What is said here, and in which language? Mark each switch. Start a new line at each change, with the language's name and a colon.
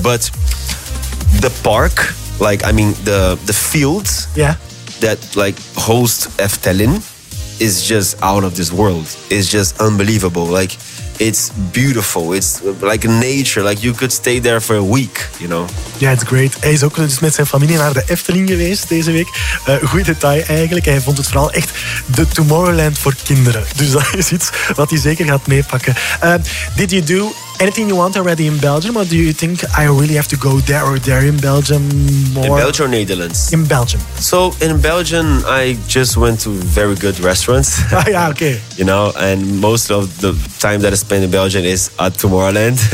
English: But the park, like, I mean, the fields that like host Efteling is just out of this world. It's just unbelievable. Like, it's beautiful. It's like nature. Like, you could stay there for a week, you know? Yeah, it's great.
Dutch: Hij is ook dus met zijn familie naar de Efteling geweest deze week. Goed detail eigenlijk. Hij vond het vooral echt de Tomorrowland voor kinderen. Dus dat is iets wat hij zeker gaat meepakken.
English: Did you do anything you want already in Belgium? Or do you think I really have to go there or there in Belgium? More? In Belgium or Netherlands? In Belgium. So in Belgium, I just went to very good restaurants. Yeah, okay. You know, and most of the time that I spend in Belgium is at Tomorrowland.